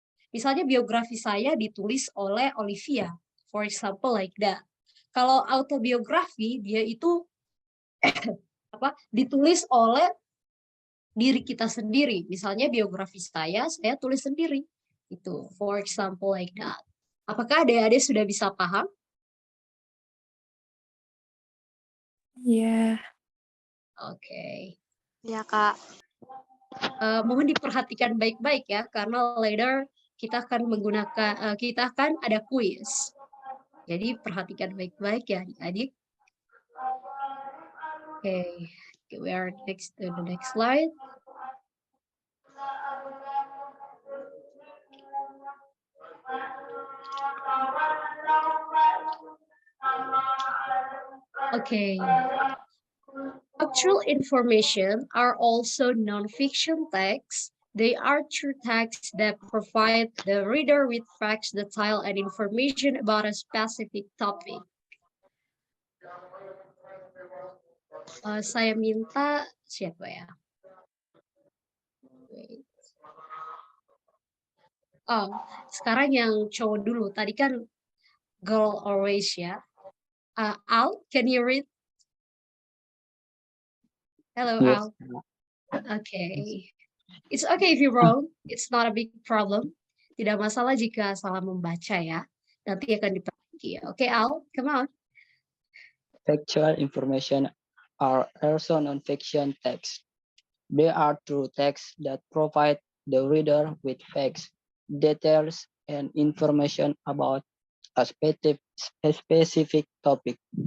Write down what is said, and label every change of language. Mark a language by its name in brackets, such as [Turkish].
[Indonesian] Misalnya biografi saya ditulis oleh Olivia, [English] for example like that. [Indonesian] Kalau autobiografi dia itu ditulis oleh diri kita sendiri. Misalnya biografi saya tulis sendiri. [English] Itu, for example like that. [Indonesian] Apakah adik-adik sudah bisa paham? Iya. Oke. Ya Kak. Mohon diperhatikan baik-baik ya, karena later kita akan menggunakan, kita akan ada kuis. Jadi perhatikan baik-baik ya adik-adik. [English] Oke, we are next to the next slide. Okay. Factual information are also non-fiction texts. They are true texts that provide the reader with facts, detail, and information about a specific topic. [Indonesian] Saya minta siapa ya? [English] Wait. [Indonesian] Oh, sekarang yang cowok dulu. Tadi kan [English] girl always ya. Al, can you read? Hello, Yes. Al. Okay. It's okay if you're wrong. It's not a big problem. [Indonesian] Tidak masalah jika salah membaca ya. Nanti akan diperbaiki. [English] Okay, Al, come on. Factual information are also non-fiction texts. They are true texts that provide the reader with facts, details, and information about a specific topic.